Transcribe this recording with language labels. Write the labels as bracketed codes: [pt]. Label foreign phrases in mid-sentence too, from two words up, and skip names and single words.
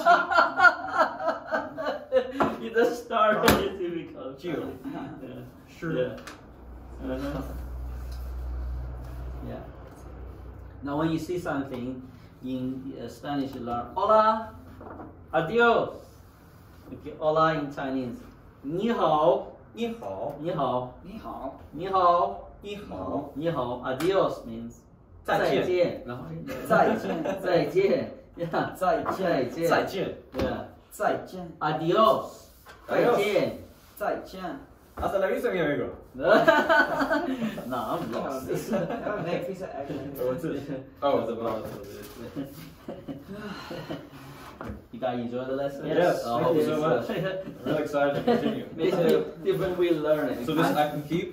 [en] You just started it difficult. Sure. Yeah. Now when you see something in Spanish, you learn [es] hola, adios. [en] Okay, hola in Chinese. [zh] 你好, 你好, 你好, 你好, 你好, 你好, 你好. [en] Adios means [zh] 再见. 然后再见. 再见. Yeah. 再见. 再见. [en] Yeah. [zh] 再见. Adios. 再见. 再见. [es] Hasta la vista, mi amigo. [en] No, I'm lost. You guys enjoy the lesson? Yes, Oh, thank you so it's, much. I'm really excited to continue. It's different way of learning. So this I can keep?